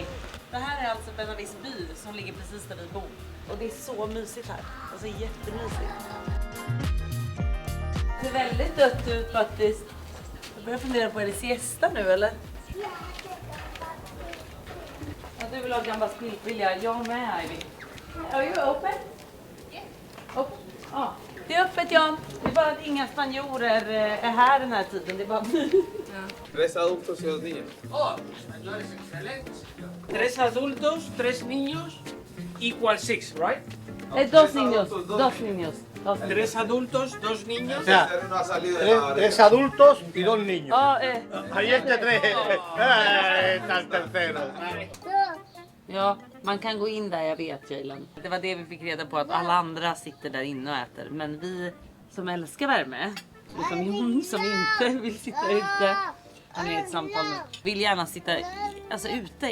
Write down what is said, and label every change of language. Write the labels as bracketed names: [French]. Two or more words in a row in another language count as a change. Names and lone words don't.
[Swedish] Det här är alltså Benavisby som ligger precis där vi bor. Och det är så mysigt här. Alltså jättemysigt. Det ser väldigt dött ut faktiskt. Jag börjar fundera på, är det siesta nu eller? Ja, du vill ha gamla spillvilja. Jag med, [English] Ivy. Are you open? Yeah. [Swedish] Ja. Det är öppet, Jan. Det är bara att inga spanjorer är här den här tiden. Det är bara vi. [Spanish] Tres adultos y 2 niños. Oh, español es excelente. 3 adultos, 3 niños, [English] equal 6, right? [Spanish] Dos niños. Dos niños. 3 adultos, 2 niños. O sea, no ha salido de la Tres adultos y 2 niños. [Swedish] Ja, [Spanish] Ahí está 3. Está el tercero. [Swedish] ja, man kan gå in där, jag vet, Jalen. Det var det vi fick reda på, att alla andra sitter där inne och äter. Men vi som älskar värme, och som Jon som inte vill sitta ute, han är i ett samtal nu, vill gärna sitta alltså ute.